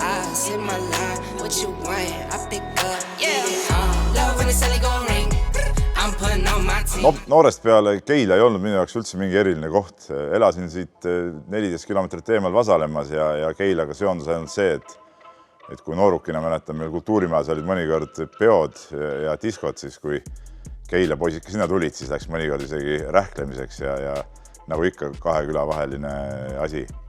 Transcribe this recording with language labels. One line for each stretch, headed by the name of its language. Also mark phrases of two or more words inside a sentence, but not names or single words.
English: bus in my line. What you want? I pick up. Yeah. Love when the celly gon' ring. I'm putting on my team.
Estonian: No, noorest peale Keila ei olnud minu jaoks üldse mingi eriline koht. Elasin siit 14 kilomeetrit eemal Vasalemmas ja Keilaga seondus ainult see, et kui noorukina mäletan, meil kultuurimajas olid mõnikord peod ja diskod, siis kui Keila poisid sinna tulid, siis läks mõnikord isegi rähklemiseks ja nagu ikka kahe küla vaheline asi.